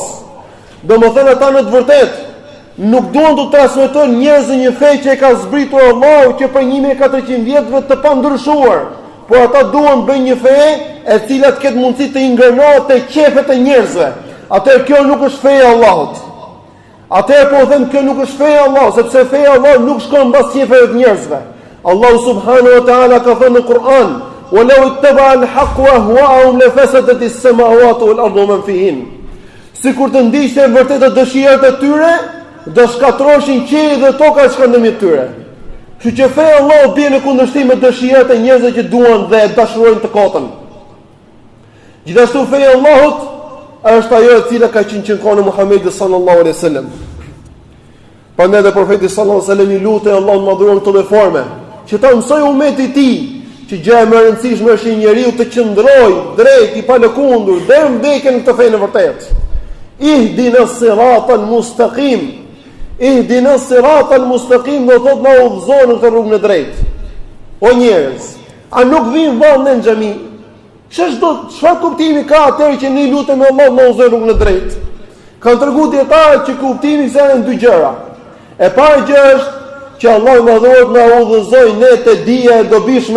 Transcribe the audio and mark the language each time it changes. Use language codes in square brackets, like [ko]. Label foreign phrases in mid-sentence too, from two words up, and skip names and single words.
[sq] Domethënë ata në të vërtetë nuk duan të transmetojnë njerëzve një fe që e ka zbritur Allahu që për 1400 vjetëve të pandryshuar, por ata duan bëjnë një fe e cila të ketë mundësi të ingrënohet te qefet e njerëzve. Atëherë kjo nuk është feja e Allahut. Atëherë po them kjo nuk është feja e Allahut, sepse feja e Allahut nuk shkon mbas qefeve të njerëzve. Allahu [ar] سبحانه وتعالى [sq] ka thënë në Kur'an: [ar] ولو اتبع الحق أهواءهم لفسدت السماوات والأرض ومن فيهن." [sq] Sikur të ndiqte vërtetë dëshirat e tyre, do shkatroshin qielli dhe toka që kanë ndërmjet tyre. Kështu që feja e Allahut bie në kundërshtim me dëshirat e njerëzve që duan dhe dashurojnë të kotën. Gjithashtu feja e Allahut është ajo e cila ka qenë në kohën e Muhamedit [ar] صلى الله عليه وسلم. [sq] Prandaj dhe profeti [ar] صلى الله عليه وسلم [sq] i lutej Allahun madhruar në këtë forme, që ta mësoj umetit i tij që gjë e më e rëndësishme është një njeriu të qëndrojë drejt i palëkundur deri në vdekjen në këtë fenë e vërtetë. [ar] اهدنا الصراط المستقيم. اهدنا الصراط المستقيم [sq] do thotë na udhëzon në këtë rrugën e drejtë. O njerëz, a nuk vin vallë në xhami? Çfarë kuptimi ka atëherë që ne lutemi Allahut na udhëzon rrugën e drejtë? Kanë treguar dietarët që kuptimi janë dy gjëra. E para gjë është që Allahu madhëruar na udhëzoi ne te dija e dobishme.